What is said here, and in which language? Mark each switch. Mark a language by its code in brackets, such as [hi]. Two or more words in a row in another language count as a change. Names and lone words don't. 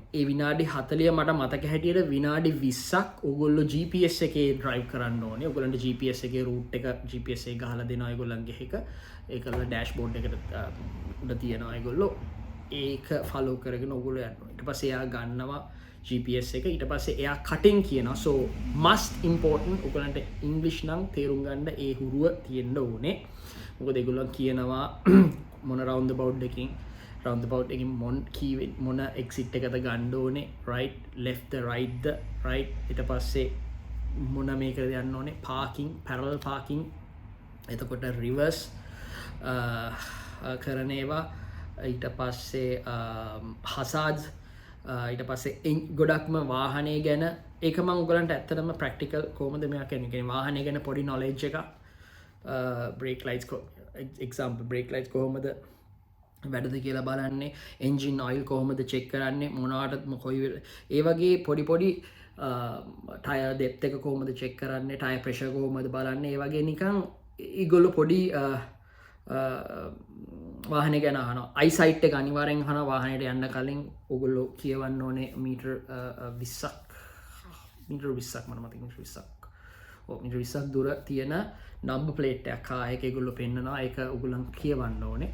[si] ඒ විනාඩි 40 මට මතක හැටියට විනාඩි 20ක් ඕගොල්ලෝ GPS එකේ ඩ්‍රයිව් කරන්න ඕනේ. ඕගොල්ලන්ට GPS එකේ රූට් එක GPS එක ගහලා දෙනවා ඒගොල්ලන්ගේ එක. ඒකල ඩෑෂ්බෝඩ් එකට උඩ තියනවා ඒගොල්ලෝ. ඒක ෆලෝ කරගෙන ඕගොල්ලෝ යන්න ඕනේ. ඊට පස්සේ එයා ගන්නවා GPS එක. ඊට පස්සේ එයා කටින් කියනවා. [en] so must important [si] ඕගොල්ලන්ට ඉංග්‍රීසි නම් තේරුම් ගන්න ඒ හුරුව තියෙන්න ඕනේ. මොකද ඒගොල්ලෝ කියනවා මොන [en] round about [si] එකකින් roundabout එකින් මොන exit එකද ගන්න ඕනේ [en] right left the right the right [si] ඊට පස්සේ මොන මේකද යන්න ඕනේ [en] parking parallel parking [si] එතකොට reverse කරන ඒවා ඊට පස්සේ hazards ඊට පස්සේ ගොඩක්ම වාහනේ ගැන ඒක මම ඔයගලන්ට ඇත්තටම practical කොහොමද මෙයා කියන්නේ වාහනේ ගැන පොඩි knowledge එකක් [en] brake lights example brake lights [si] කොහොමද වැඩද කියලා බලන්නේ [en] engine oil [si] කොහොමද චෙක් කරන්නේ මොනවාට කොයි ඒ වගේ පොඩි පොඩි [en] tyre depth [si] එක කොහොමද චෙක් කරන්නේ [en] tyre pressure [si] කොහොමද බලන්නේ ඒ වගේ නිකන් ඒගොල්ලෝ පොඩි වාහනේ ගැන අහනවා අයිසයිට් එක අනිවාර්යෙන් අහනවා වාහනේට යන්න කලින් ඕගොල්ලෝ කියවන්න ඕනේ මීටර් 20ක් මීටර් 20ක් මම මතක මීටර් 20ක් ඔව් මීටර් 20ක් දුර තියෙන [en] number plate [si] එකක් කාර් එකේ ඒගොල්ලෝ පෙන්නනවා ඒක ඕගොල්ලන් කියවන්න ඕනේ.